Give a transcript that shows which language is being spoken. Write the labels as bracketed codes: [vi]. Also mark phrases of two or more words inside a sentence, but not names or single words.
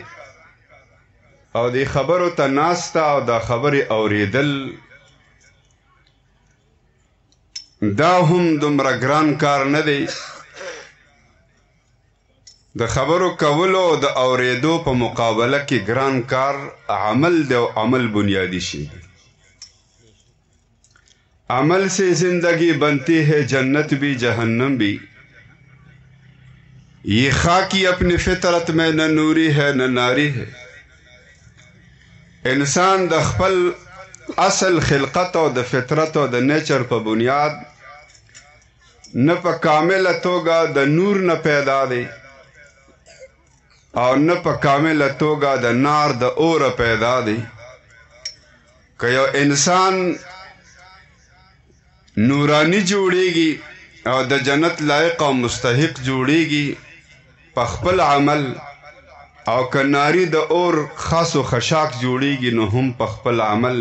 [ps] او د خبرو ته ناسته او د خبرې اوریدل دا هم دومره ګران کار نه دی. د خبرو کولو او د اوریدو په مقابله کې ګران کار عمل دی، او عمل بنیادی شی دی. [ur] عمل سے زندگی بنتی ہے، جنت بھی جہنم بھی. یہ خاکی اپنی فطرت میں نہ نوری ہے نہ ناری ہے. [ps] انسان د خپل اصل خلقت او د فطرت او د نیچر په بنیاد نه په کامله توګه د نور نه پیدا دی او نه په کامله توګه د نار د اوره پیدا دی. که یو انسان نورانی جوړیږي او د جنت لایق او مستحق جوړیږي په خپل عمل، او که ناری د اور خاص و خشاک جوړیږي نو هم په خپل عمل.